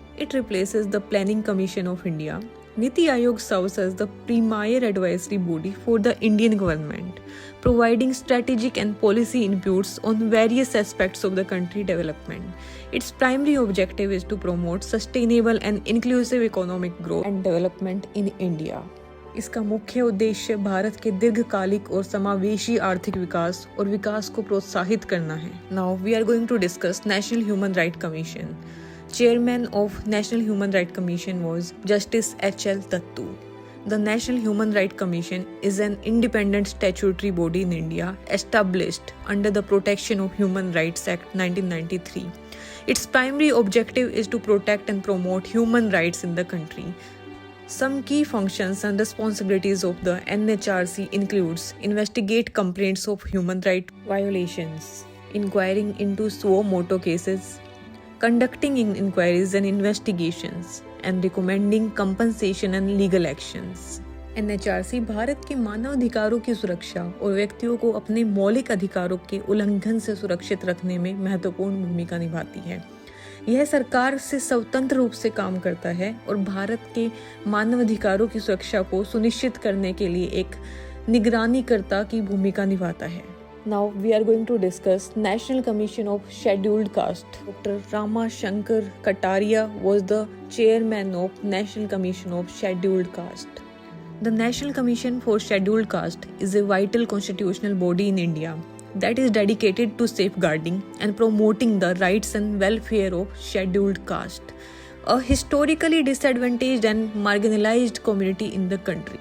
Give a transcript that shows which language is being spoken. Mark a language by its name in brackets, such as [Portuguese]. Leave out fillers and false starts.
[English] It replaces the Planning Commission of India. Niti Aayog serves as the premier advisory body for the Indian government, providing strategic and policy inputs on various aspects of the country development. Its primary objective is to promote sustainable and inclusive economic growth and development in India. [Hindi] इसका मुख्य उद्देश्य भारत के दीर्घकालिक और समावेशी आर्थिक विकास और विकास को प्रोत्साहित करना है. [English] Now we are going to discuss National Human Rights Commission. Chairman of National Human Rights Commission was Justice H.L. Tattu. The National Human Rights Commission is an independent statutory body in India established under the Protection of Human Rights Act 1993. Its primary objective is to protect and promote human rights in the country. Some key functions and responsibilities of the NHRC includes investigate complaints of human rights violations, inquiring into suo motu cases, conducting inquiries and investigations, and recommending compensation and legal actions. [Hindi] NHRC Bharat के मानव अधिकारों की सुरक्षा और व्यक्तियों को अपने मौलिक अधिकारों के उल्लंघन से सुरक्षित रखने में महत्वपूर्ण भूमिका निभाती है. यह सरकार से स्वतंत्र रूप से काम करता है और भारत के मानव अधिकारों की सुरक्षा को सुनिश्चित करने के लिए एक निगरानीकर्ता की भूमिका निभाता है. [English] Now we are going to discuss National Commission of Scheduled Caste. Dr. Rama Shankar Kataria was the chairman of National Commission of Scheduled Caste. The National Commission for Scheduled Caste is a vital constitutional body in India that is dedicated to safeguarding and promoting the rights and welfare of scheduled caste, a historically disadvantaged and marginalized community in the country.